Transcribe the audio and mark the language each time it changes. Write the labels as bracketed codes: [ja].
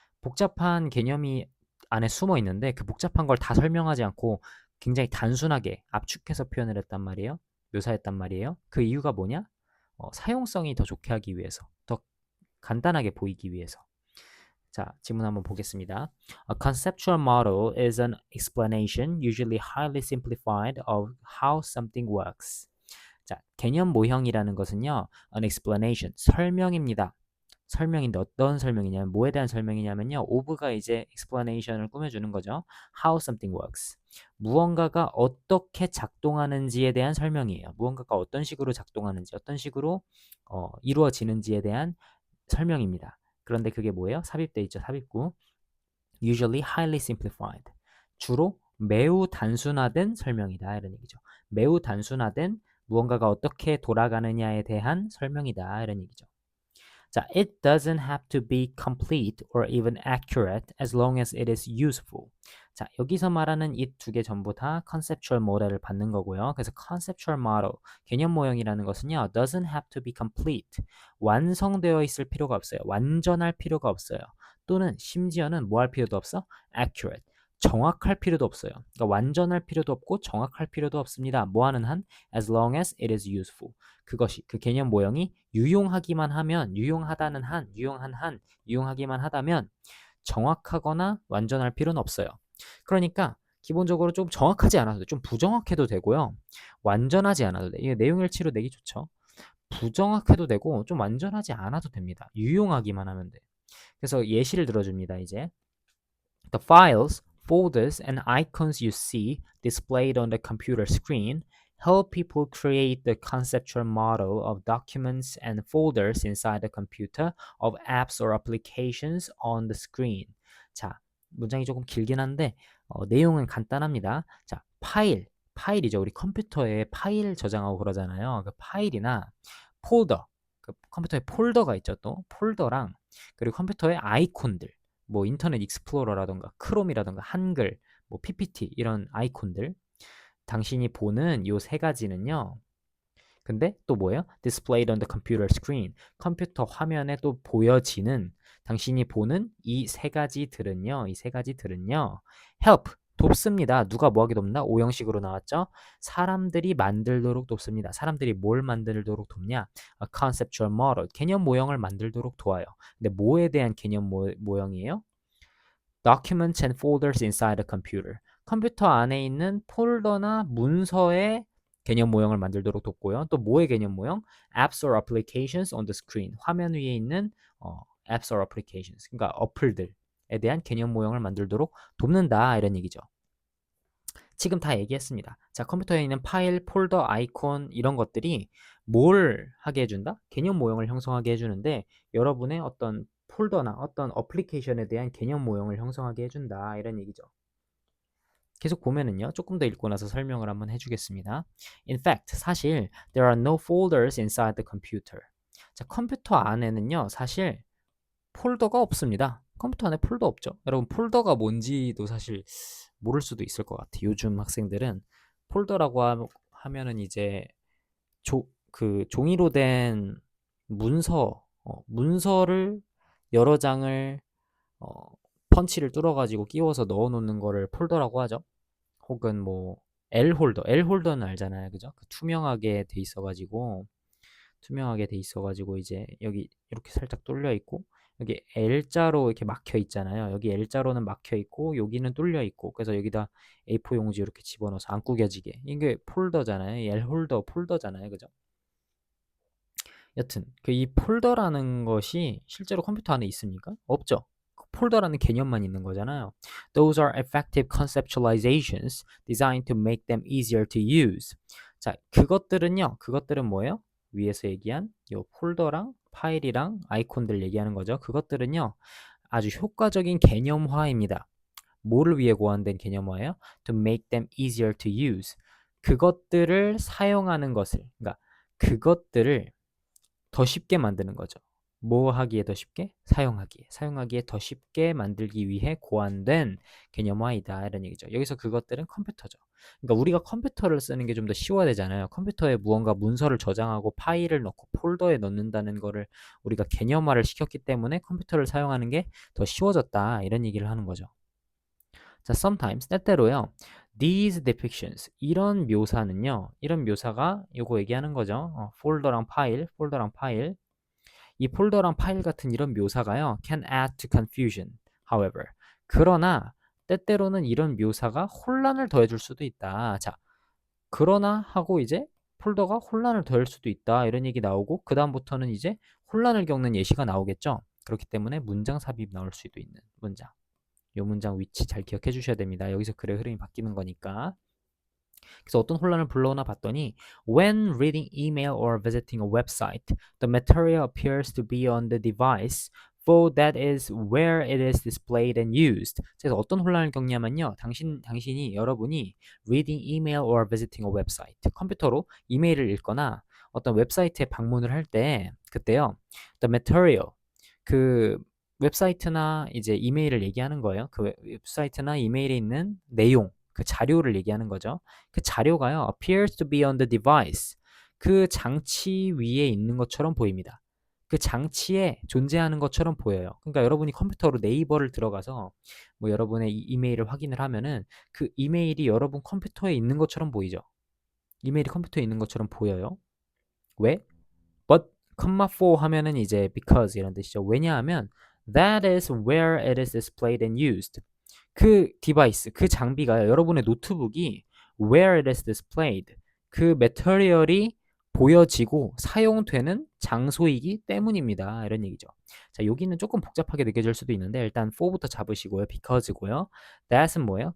[ko] 복잡한 개념이 안에 숨어 있는데 그 복잡한 걸 다 설명하지 않고 굉장히 단순하게 압축해서 표현을 했단 말이에요. 묘사했단 말이에요. 그 이유가 뭐냐? 사용성이 더 좋게 하기 위해서, 더 간단하게 보이기 위해서. 자, 지문 한번 보겠습니다. [en] A conceptual model is an explanation, usually highly simplified, of how something works. [ko] 자, 개념 모형이라는 것은요, [en] an explanation, [ko] 설명입니다. 설명인데 어떤 설명이냐면 뭐에 대한 설명이냐면요, of가 이제 explanation을 꾸며주는 거죠. [en] How something works. [ko] 무언가가 어떻게 작동하는지에 대한 설명이에요. 무언가가 어떤 식으로 작동하는지, 어떤 식으로 이루어지는지에 대한 설명입니다. 그런데 그게 뭐예요? 삽입돼 있죠, 삽입구. [en] Usually highly simplified. [ko] 주로 매우 단순화된 설명이다 이런 얘기죠. 매우 단순화된 무언가가 어떻게 돌아가느냐에 대한 설명이다 이런 얘기죠. [en] 자, it doesn't have to be complete or even accurate as long as it is useful. [ko] 자, 여기서 말하는 이 두 개 전부 다 conceptual model을 받는 거고요. 그래서 conceptual model, 개념 모형이라는 것은요, [en] doesn't have to be complete. [ko] 완성되어 있을 필요가 없어요. 완전할 필요가 없어요. 또는 심지어는 뭐 할 필요도 없어? accurate. 정확할 필요도 없어요. 그러니까 완전할 필요도 없고 정확할 필요도 없습니다. 뭐 하는 한? [en] as long as it is useful. [ko] 그것이 그 개념 모형이 유용하기만 하면, 유용하다는 한, 유용한 한, 유용하기만 하다면 정확하거나 완전할 필요는 없어요. 그러니까 기본적으로 좀 정확하지 않아도 돼. 좀 부정확해도 되고요. 완전하지 않아도 돼. 이게 내용일치로 내기 좋죠. 부정확해도 되고 좀 완전하지 않아도 됩니다. 유용하기만 하면 돼. 그래서 예시를 들어줍니다. [en] 이제 The files, folders, and icons you see displayed on the computer screen help people create the conceptual model of documents and folders inside the computer, of apps or applications on the screen. [ko] 자, 문장이 조금 길긴 한데 내용은 간단합니다. 자, 파일이죠. 우리 컴퓨터에 파일 저장하고 그러잖아요. 그 파일이나 폴더, 그 컴퓨터에 폴더가 있죠. 또 폴더랑 그리고 컴퓨터의 아이콘들, 뭐 인터넷 익스플로러라던가 크롬이라던가 한글, 뭐 PPT 이런 아이콘들, 당신이 보는 요 세 가지는요. 근데 또 뭐예요? [en] Displayed on the computer screen. [ko] 컴퓨터 화면에 또 보여지는 당신이 보는 이 세 가지들은요. 이 세 가지들은요. help 돕습니다. 누가 뭐하게 돕나? 오형식으로 나왔죠. 사람들이 만들도록 돕습니다. 사람들이 뭘 만들도록 돕냐? [en] A conceptual model. [ko] 개념 모형을 만들도록 도와요. 근데 뭐에 대한 개념 모형이에요? [en] Documents and folders inside the computer. [ko] 컴퓨터 안에 있는 폴더나 문서의 개념 모형을 만들도록 돕고요. 또 뭐의 개념 모형? [en] Apps or applications on the screen. [ko] 화면 위에 있는 [en] apps or applications. [ko] 그러니까 어플들에 대한 개념 모형을 만들도록 돕는다 이런 얘기죠. 지금 다 얘기했습니다. 자, 컴퓨터에 있는 파일, 폴더, 아이콘 이런 것들이 뭘 하게 해준다? 개념 모형을 형성하게 해주는데 여러분의 어떤 폴더나 어떤 어플리케이션에 대한 개념 모형을 형성하게 해준다 이런 얘기죠. 계속 보면은요. 조금 더 읽고 나서 설명을 한번 해주겠습니다. [en] In fact, [ko] 사실 [en] there are no folders inside the computer. [ko] 자, 컴퓨터 안에는요. 사실 폴더가 없습니다. 컴퓨터 안에 폴더 없죠. 여러분 폴더가 뭔지도 사실 모를 수도 있을 것 같아요. 요즘 학생들은 폴더라고 하면은 이제 그 종이로 된 문서를 여러 장을 펀치를 뚫어가지고 끼워서 넣어놓는 거를 폴더라고 하죠. 혹은 뭐 L홀더는 알잖아요, 그죠? 그 투명하게 돼 있어가지고 이제 여기 이렇게 살짝 뚫려 있고 여기 L자로 이렇게 막혀 있잖아요. 여기 L자로는 막혀 있고 여기는 뚫려 있고 그래서 여기다 A4 용지 이렇게 집어넣어서 안 구겨지게 이게 폴더잖아요. L홀더 폴더잖아요, 그죠? 여튼 그 이 폴더라는 것이 실제로 컴퓨터 안에 있습니까? 없죠. 폴더라는 개념만 있는 거잖아요. [en] Those are effective conceptualizations designed to make them easier to use. [ko] 자, 그것들은 뭐예요? 위에서 얘기한 요 폴더랑 파일이랑 아이콘들 얘기하는 거죠. 그것들은요, 아주 효과적인 개념화입니다. 뭐를 위해 고안된 개념화예요? [en] To make them easier to use. [ko] 그것들을 사용하는 것을, 그러니까 그것들을 더 쉽게 만드는 거죠. 뭐 하기에 더 쉽게? 사용하기에 더 쉽게 만들기 위해 고안된 개념화이다 이런 얘기죠. 여기서 그것들은 컴퓨터죠. 그러니까 우리가 컴퓨터를 쓰는 게 좀 더 쉬워야 되잖아요. 컴퓨터에 무언가 문서를 저장하고 파일을 넣고 폴더에 넣는다는 거를 우리가 개념화를 시켰기 때문에 컴퓨터를 사용하는 게 더 쉬워졌다 이런 얘기를 하는 거죠. 자, sometimes 때때로요. [en] These depictions [ko] 이런 묘사는요. 이런 묘사가 요거 얘기하는 거죠. 폴더랑 파일. 이 폴더랑 파일 같은 이런 묘사가요. [en] can add to confusion. [ko] However, 그러나 때때로는 이런 묘사가 혼란을 더해줄 수도 있다. 자, 그러나 하고 이제 폴더가 혼란을 더할 수도 있다. 이런 얘기 나오고 그 다음부터는 이제 혼란을 겪는 예시가 나오겠죠. 그렇기 때문에 문장 삽입 나올 수도 있는 문장. 이 문장 위치 잘 기억해 주셔야 됩니다. 여기서 글의 흐름이 바뀌는 거니까. 그래서 어떤 혼란을 불러오나 봤더니 [en] When reading email or visiting a website, the material appears to be on the device, for that is where it is displayed and used. [ko] 그래서 어떤 혼란을 겪냐면요. 여러분이 [en] reading email or visiting a website, [ko] 컴퓨터로 이메일을 읽거나 어떤 웹사이트에 방문을 할 때 그때요. The material, 그 웹사이트나 이제 이메일을 얘기하는 거예요. 그 웹사이트나 이메일에 있는 내용, 그 자료를 얘기하는 거죠. 그 자료가요, [en] appears to be on the device. [ko] 그 장치 위에 있는 것처럼 보입니다. 그 장치에 존재하는 것처럼 보여요. 그러니까 여러분이 컴퓨터로 네이버를 들어가서 뭐 여러분의 이메일을 확인을 하면은 그 이메일이 여러분 컴퓨터에 있는 것처럼 보이죠. 이메일이 컴퓨터에 있는 것처럼 보여요. 왜? But, 4 하면은 이제 because 이런 뜻이죠. 왜냐하면 [en] that is where it is displayed and used. [ko] 그 디바이스, 그 장비가 여러분의 노트북이 [en] where it is displayed, [ko] 그 매터리얼이 보여지고 사용되는 장소이기 때문입니다. 이런 얘기죠. 자, 여기는 조금 복잡하게 느껴질 수도 있는데 일단 for부터 잡으시고요. because고요. that은 뭐예요?